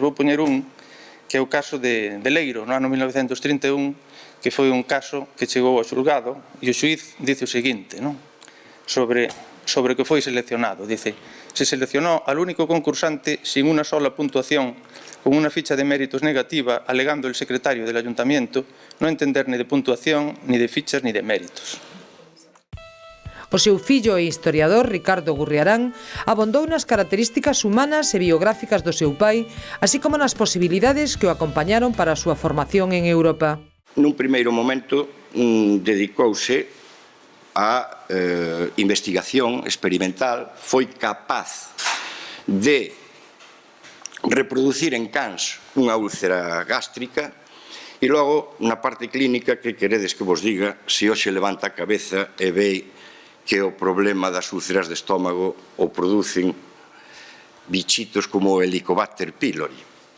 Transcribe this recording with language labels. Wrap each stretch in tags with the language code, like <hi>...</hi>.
<gl>Vou poñer un que é o caso de Leiro, no ano 1931, que foi un caso que chegou ao xulgado e o xuíz dice o seguinte, non? Sobre o que foi seleccionado.</gl> <es>Dice, se seleccionó al único concursante sin una sola puntuación, con una ficha de méritos negativa, alegando el secretario del ayuntamiento no entender ni de puntuación, ni de fichas, ni de méritos.</es> <gl>O seu fillo e historiador, Ricardo Gurriarán, abondou nas características humanas e biográficas do seu pai, así como nas posibilidades que o acompañaron para a súa formación en Europa. Nun primeiro momento dedicouse a investigación experimental, foi capaz de reproducir en cans unha úlcera gástrica e logo, na parte clínica, que queredes que vos diga, se hoxe levanta a cabeza e ve que o problema das úlceras de estómago o producen bichitos como o Helicobacter pylori.</gl>